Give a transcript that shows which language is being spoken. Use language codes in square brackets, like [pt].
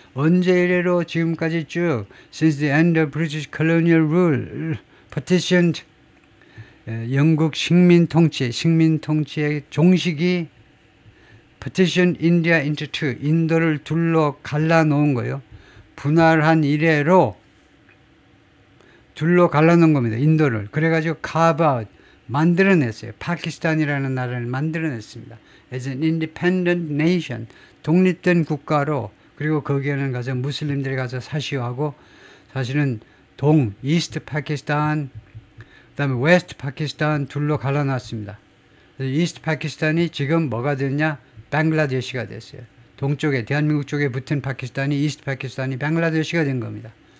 [ko] 언제 이래로 지금까지 쭉 [en] since the end of British colonial rule, [ko] partitioned, 영국 식민 통치의 종식이 [en] partition India into two, [ko] 인도를 둘로 갈라놓은 거예요. 분할한 이래로 둘로 갈라놓은 겁니다. 인도를. 그래가지고 carve out, 만들어냈어요. 파키스탄이라는 나라를 만들어냈습니다. [en] As an independent nation, [ko] 독립된 국가로. 그리고 거기에는 가서 무슬림들이 가서 사시하고 사실은 이스트 파키스탄, 그 다음에 웨스트 파키스탄 둘로 갈라놨습니다. 이스트 파키스탄이 지금 뭐가 됐냐? 방글라데시가 됐어요. 동쪽에 대한민국 쪽에 붙은 파키스탄이 이스트 파키스탄이 방글라데시가 된 겁니다.